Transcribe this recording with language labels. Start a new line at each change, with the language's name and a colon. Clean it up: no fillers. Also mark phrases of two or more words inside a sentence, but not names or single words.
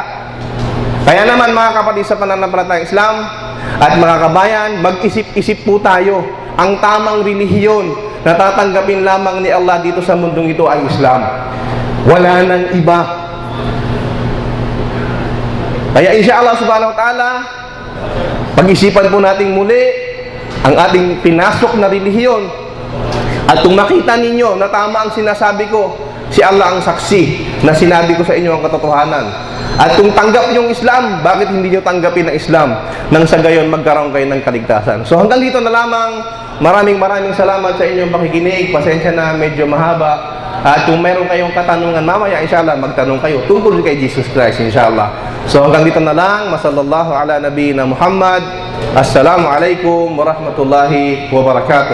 Filipino: Kaya naman mga kapatid sa pananampalataya Islam at mga kabayan, mag-isip-isip po tayo. Ang tamang relihiyon na tatanggapin lamang ni Allah dito sa mundong ito ay Islam. Wala nang iba. Kaya
Arabic: إن شاء الله سبحانه وتعالى,
Filipino: pag-isipan po natin muli ang ating pinasok na relihiyon. At kung makita ninyo na tama ang sinasabi ko, si Allah ang saksi na sinabi ko sa inyo ang katotohanan. At kung tanggap nyo ang Islam, bakit hindi nyo tanggapin ang Islam? Nang sa gayon, magkaroon kayo ng kaligtasan. So hanggang dito na lamang. Maraming salamat sa inyong pakikinig. Pasensya na medyo mahaba. At kung meron kayong katanungan mamaya, inshallah, magtanong kayo tungkol kay Jesus Christ, inshallah. So hanggang dito na lang.
Arabic: وصلى الله على نبينا محمد. السلام عليكم ورحمة الله وبركاته.